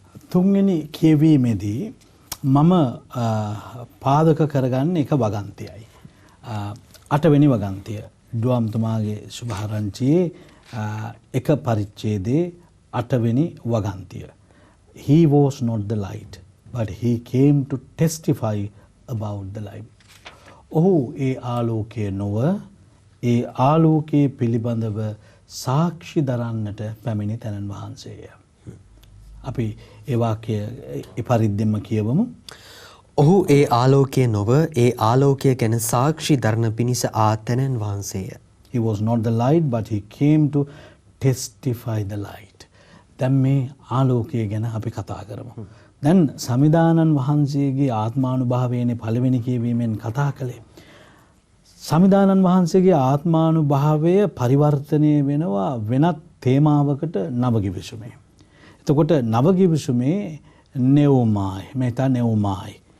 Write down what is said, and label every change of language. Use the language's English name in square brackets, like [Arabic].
[Sinhala] තුන්වෙනි කියවීමේදී මම පාදක කරගන්න එක වගන්තියයි. 8 වෙනි වගන්තිය ඩුවම්තුමාගේ සුභාරංචියේ එක පරිච්ඡේදයේ 8 වෙනි වගන්තිය. [English] He was not the light, but he came to testify about the light. [Sinhala] ඔහු ඒ ආලෝකයේ නොව ඒ ආලෝකයේ පිළිබඳව සාක්ෂි දරන්නට පැමිණි තැනන් වහන්සේය. අපි ඒ වාක්‍ය ඒ පරිද්දෙන්ම කියවමු. ඔහු ඒ ආලෝකයේ නොව ඒ ආලෝකය ගැන සාක්ෂි දරන පිණිස ආ තැනන් වහන්සේය. [English] He was not the light, but he came to testify the light. [Sinhala] දැන් මේ ආලෝකය ගැන අපි කතා කරමු. දැන් සමිදානන් වහන්සේගේ ආත්මානුභාවයනේ පළවෙනි කියවීමෙන් කතා කළේ. සමිදානන් වහන්සේගේ ආත්මානුභාවය පරිවර්තනය වෙනවා වෙනත් තේමාවකට නවගිවිසුමේ. එතකොට නවගිවිසුමේ නෙවුමායි, මෙතන නෙවුමායි.